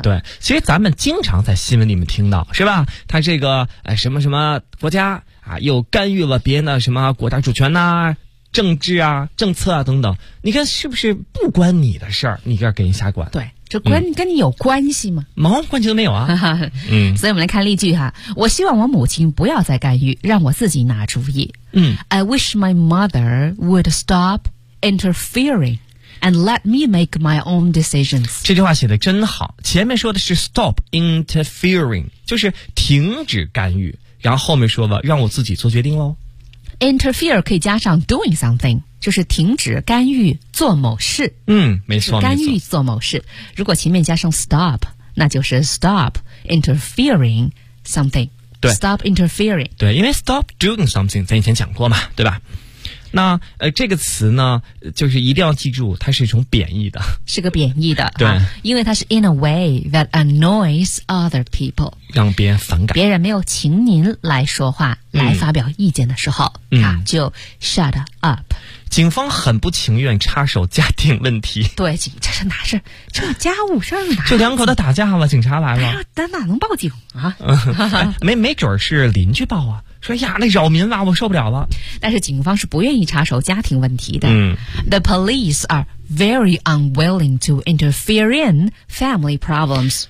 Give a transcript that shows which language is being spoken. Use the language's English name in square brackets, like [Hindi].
[Chinese] 对，其实咱们经常在新闻里面听到，是吧？他这个什么什么国家啊，又干预了别人的什么国家主权呐、啊、政治啊、政策啊等等。你看是不是不关你的事儿？你这给人瞎管？对，这关、跟你有关系吗？毛关系都没有啊。嗯，所以我们来看例句哈。我希望我母亲不要再干预，让我自己拿主意。嗯 [English] ，I wish my mother would stop interfering and let me make my own decisions。 [Chinese] 这句话写的真好，前面说的是 [English] stop interfering， [Chinese] 就是停止干预，然后后面说了让我自己做决定喽。 interfere 可以加上 [English] doing something， [Chinese] 就是停止干预做某事。嗯，没错，干预做某事。如果前面加上 stop， 那就是 [English] stop interfering something。 [Chinese] 对 [English] ，stop interfering。 [Chinese] 对，因为 [English] stop doing something， [Chinese] 咱以前讲过嘛，对吧？那这个词呢，就是一定要记住，它是一种贬义的，是个贬义的，对、啊，因为它是 [English] in a way that annoys other people， [Chinese] 让别人反感，别人没有请您来说话、来发表意见的时候，就 [English] shut up。 [Chinese] 警方很不情愿插手家庭问题，对，这是哪事？这家务事儿哪？这两口子打架了，警察来了，咱哪能报警啊？没准是邻居报啊。说呀，那扰民了，我受不了了。但是警方是不愿意插手家庭问题的。嗯 [English] ，The police are very unwilling to interfere in family problems。